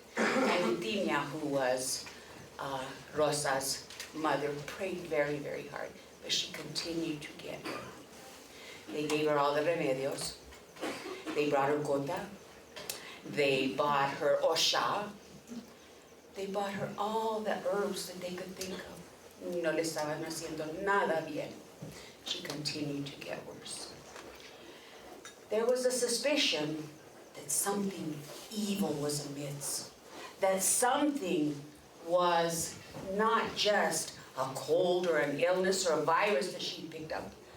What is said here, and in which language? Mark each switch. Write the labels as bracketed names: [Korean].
[English] And Utimia, who was Rosa's mother, prayed very, very hard. But she continued to get ill. They gave her all the remedios. They brought her gota. They bought her osha. They bought her all the herbs that they could think of. [Spanish] No le estaban haciendo nada bien. [English] She continued to get worse. There was a suspicion that something evil was amidst. That something was not just a cold or an illness or a virus that she picked up.